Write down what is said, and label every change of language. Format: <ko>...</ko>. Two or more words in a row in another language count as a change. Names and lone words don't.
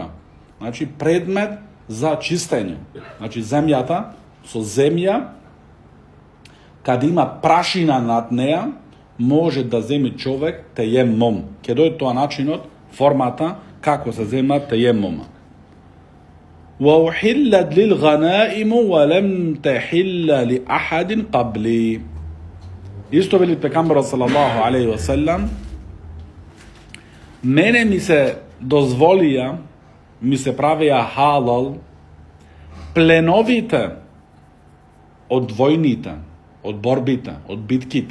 <mk>Значи, предмет за чистење. Значи, земјата со земја, каде има прашина над неа, може да земи човек тејеммом. Ке дојде тоа начинот, формата, како се зема тејеммома.</mk> <ar>وَأُحِلَّتْ لِلْغَنَائِمُ وَلَمْ تَحِلَّ لِأَحَدٍ قَبْلِي.</ar> <mk>Исто вели пекамберот</mk> <ar>صلى الله عليه وسلم,</ar> <mk>мене ми се дозволија, ми се правија халал пленовите од војните, од борбите, од битките.</mk>